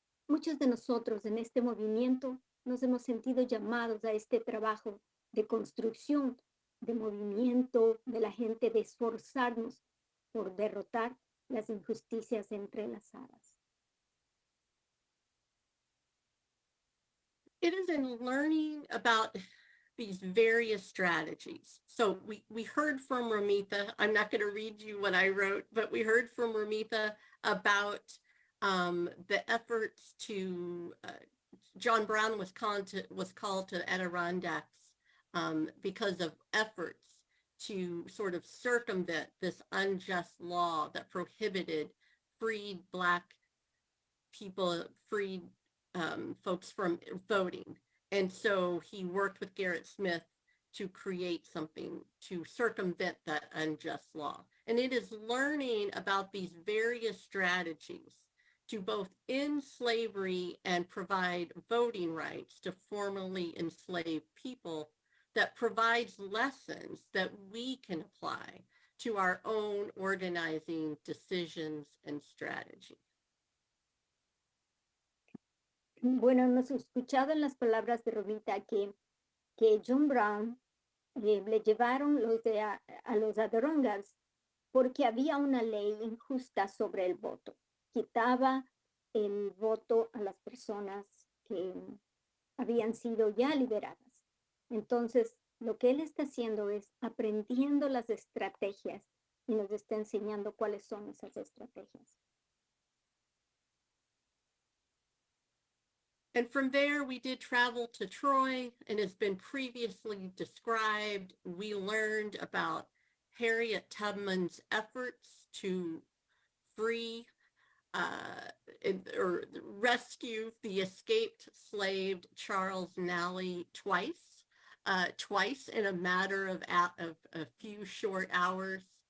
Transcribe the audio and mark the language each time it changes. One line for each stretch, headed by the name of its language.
Spanish: Muchos de nosotros en este movimiento nos hemos sentido llamados a este trabajo de construcción, de movimiento de la gente, de esforzarnos por derrotar las injusticias entrelazadas.
English: It is in learning about these various strategies. So we heard from Ramita. I'm not going to read you what I wrote, but we heard from Ramita about the efforts to, John Brown was called to Adirondacks because of efforts to sort of circumvent this unjust law that prohibited freed Black people, freed folks from voting. And so he worked with Garrett Smith to create something to circumvent that unjust law. And it is learning about these various strategies to both end slavery and provide voting rights to formerly enslaved people that provides lessons that we can apply to our own organizing decisions and strategy.
Spanish: Bueno, hemos escuchado en las palabras de Romita que John Brown le llevaron a los Adirondacks porque había una ley injusta sobre el voto. Quitaba el voto a las personas que habían sido ya liberadas. Entonces, lo que él está haciendo es aprendiendo las estrategias y nos está enseñando cuáles son esas estrategias.
English: And from there, we did travel to Troy, and as been previously described, we learned about Harriet Tubman's efforts to free or rescue the escaped slave Charles Nally twice in a matter of a few short hours.